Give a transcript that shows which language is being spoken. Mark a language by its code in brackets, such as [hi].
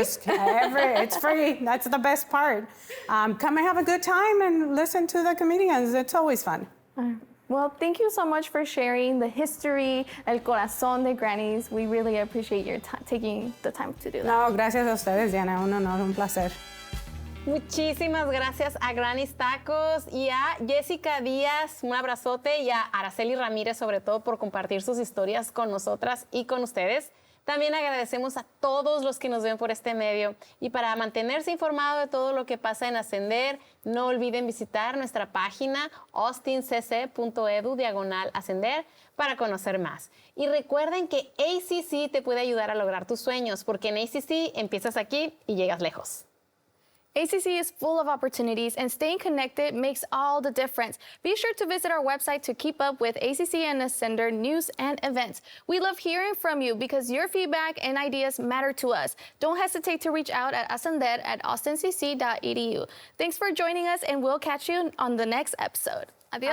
[en] It's free. That's the best part. Come and have a good time and listen to the comedians. It's always fun. Well, thank you so much for sharing the history, [es] el corazón de Granny's. [en] We really appreciate your taking the time to do that. [es] No, gracias a ustedes, Diana. Un honor, un placer. Muchísimas gracias a Granny's Tacos y a Jessica Díaz, un abrazote, y a Araceli Ramirez, sobre todo, por compartir sus historias con nosotras y con ustedes. También agradecemos a todos los que nos ven por este medio. Y para mantenerse informado de todo lo que pasa en Ascender, no olviden visitar nuestra página austincc.edu/ascender para conocer más. Y recuerden que ACC te puede ayudar a lograr tus sueños, porque en ACC empiezas aquí y llegas lejos. [en] ACC is full of opportunities, and staying connected makes all the difference. Be sure to visit our website to keep up with ACC and Ascender news and events. We love hearing from you because your feedback and ideas matter to us. Don't hesitate to reach out at ascender@austincc.edu. Thanks for joining us, and we'll catch you on the next episode. Adios.